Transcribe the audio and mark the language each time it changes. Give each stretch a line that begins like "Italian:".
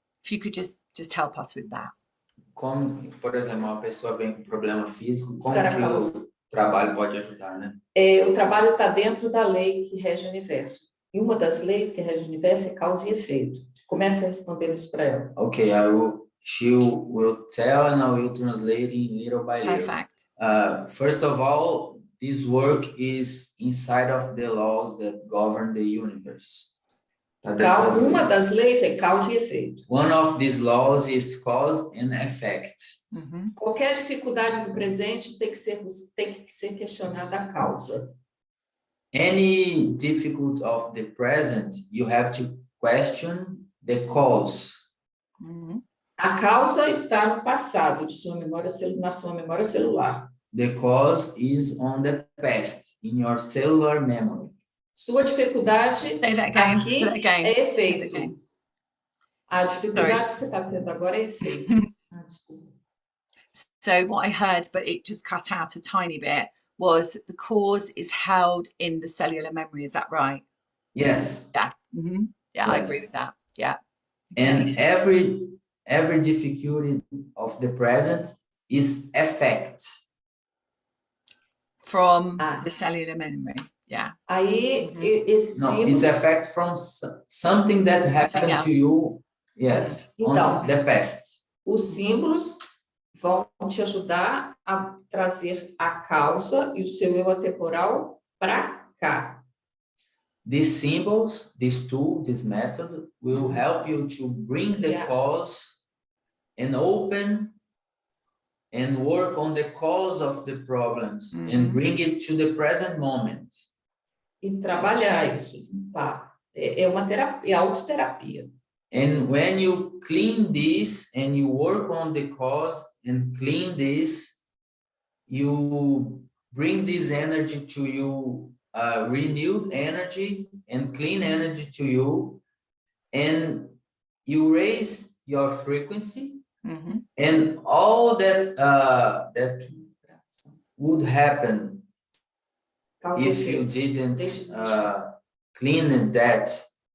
English: If you could just help us with that.
Portuguese: Como, por exemplo, uma pessoa vem com problema físico, Os como cara que causa. o trabalho pode ajudar, né? O trabalho está dentro da lei que rege o universo. E uma das leis que rege o universo é causa e efeito. Começa respondendo isso para ela.
English: Okay, she will tell and I will translate in little by little. Perfect. First of all, this work is inside of the laws that govern the universe.
Portuguese: Uma das leis é causa e efeito.
English: One of these laws is cause and effect. Mm-hmm.
Portuguese: Qualquer dificuldade do presente tem que ser questionada a causa.
English: Any difficulty of the present, you have to question the cause. Mm-hmm.
Portuguese: A causa está no passado na sua memória celular.
English: The cause is on the past, in your cellular memory.
Portuguese: Sua dificuldade aqui é efeito. A dificuldade que você está tendo agora é efeito. Desculpa.
English: So what I heard, but it just cut out a tiny bit, was the cause is held in the cellular memory. Is that right? Yes. Yeah. Mm-hmm. Yeah, yes. I agree with that. Yeah. Okay. And every difficulty of the present is effect from the cellular memory. Yeah.
Portuguese: Aí esse símbolo...
English: it's effect from something that happened to you. Yes.
Portuguese: Então,
English: on the past.
Portuguese: Os símbolos vão te ajudar a trazer a causa e o seu eu atemporal para cá.
English: These symbols, this tool, this method will help you to bring the cause and open and work on the cause of the problems and bring it to the present moment.
Portuguese: E trabalhar isso, tá? É uma terapia, é autoterapia.
English: And when you clean this and you work on the cause and clean this, you bring this energy to you, renewed energy and clean energy to you, and you raise your frequency, and all that that would happen if you didn't clean that.